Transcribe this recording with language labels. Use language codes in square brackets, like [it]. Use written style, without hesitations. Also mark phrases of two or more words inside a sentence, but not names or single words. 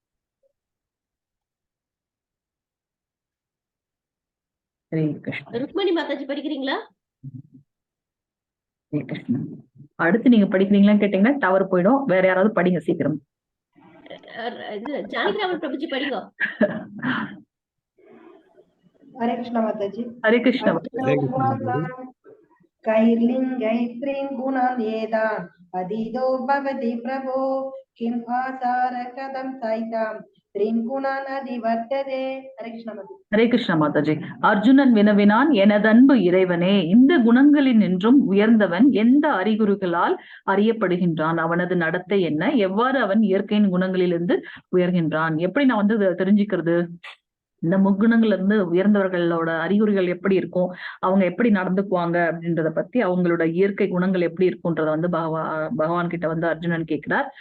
[ta] ருக்மணி மாதாஜி படிக்கிறீங்களா? அடுத்து நீங்க படிக்கிறீங்களான்னு கேட்டீங்கன்னா டவர் போயிடும். வேற யாராவது படிங்க சீக்கிரம். ஜானகிராமன் பிரபுஜி படிங்க. [hi] हरे कृष्ण माताजी। हरे कृष्ण। [sa] कैर्लिङ्गैत्रीन् गुणान् एतान् अधीतो भवति प्रभो किम् आचार कथं सैतां त्रीन् गुणान् अधिवर्तते। [hi] हरे कृष्ण माताजी। हरे कृष्ण माताजी. [ta] அர்ஜுனன் வினவினான், எனதன்பு இறைவனே, இந்த குணங்களில் நின்றும் உயர்ந்தவன் எந்த அறிகுறிகளால் அறியப்படுகின்றான்? அவனது நடத்தை என்ன? எவ்வாறு அவன் இயற்கையின் குணங்களிலிருந்து உயர்கின்றான்? எப்படி நான் வந்து தெரிஞ்சுக்கிறது? இந்த முக்குணங்கள்ல இருந்து உயர்ந்தவர்களோட அறிகுறிகள் எப்படி இருக்கும், அவங்க எப்படி நடந்துக்குவாங்க அப்படின்றத பத்தி, அவங்களோட இயற்கை குணங்கள் எப்படி இருக்கும்ன்றத வந்து பகவான் கிட்ட வந்து அர்ஜுனன் கேட்கிறார்.